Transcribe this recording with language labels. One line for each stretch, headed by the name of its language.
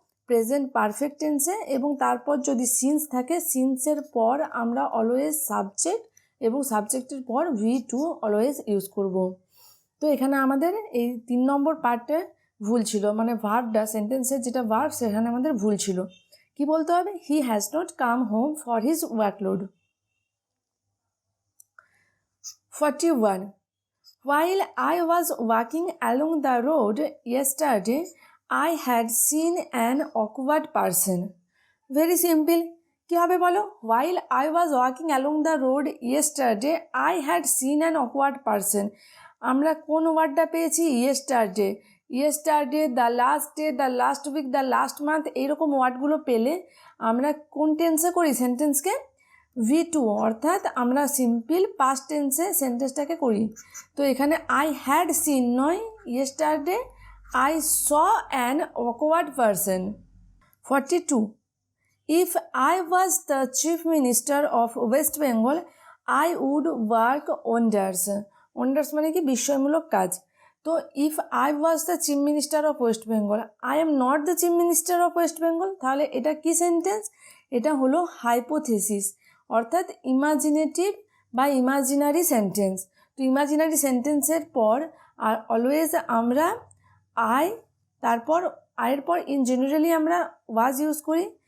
Bangla: Present perfect টেন্সে, এবং তারপর যদি সিন্স থাকে সিন্সের পর আমরা অলওয়েজ সাবজেক্ট এবং সাবজেক্টের পর V2 অলওয়েজ ইউজ করব। তো এখানে আমাদের এই 3 নম্বর পার্টে ভুল ছিল, মানে ভার্বটা সেন্টেন্সের যেটা ভার্ব সেখানে আমাদের ভুল ছিল। কি বলতে হবে?
English: He has not come home for his workload. 41. While I was walking along the road yesterday, I had seen an awkward person. Very simple.
Bangla: কি হবে বলো?
English: While I was walking along the road yesterday, I had seen an awkward person.
Bangla: আমরা কোন ওয়ার্ডটা পেয়েছি?
English: yesterday. yesterday, the last day, the last week, the last month,
Bangla: এইরকম ওয়ার্ডগুলো পেলে আমরা কোন টেন্সে করি সেন্টেন্সকে? V2, অর্থাৎ আমরা সিম্পল পাস্ট টেন্সে সেন্টেন্সটাকে করি। তো এখানে
English: I had seen নয়, yesterday I saw an awkward person. 42. If I was the chief minister of West Bengal, I would work wonders.
Bangla: Wonders মানে কি? বিস্ময়মূলক কাজ। তো
English: if I was the chief minister of West Bengal, I am not the chief minister of West Bengal,
Bangla: তাহলে এটা কি sentence? এটা হলো hypothesis, অর্থাৎ ইমাজিনেটিভ বা ইমাজিনারি সেন্টেন্স। তো ইমাজিনারি সেন্টেন্সের পর আর অলওয়েজ আমরা আই, তারপর আয়ের পর ইন জেনারেলি আমরা ওয়াজ ইউজ করি।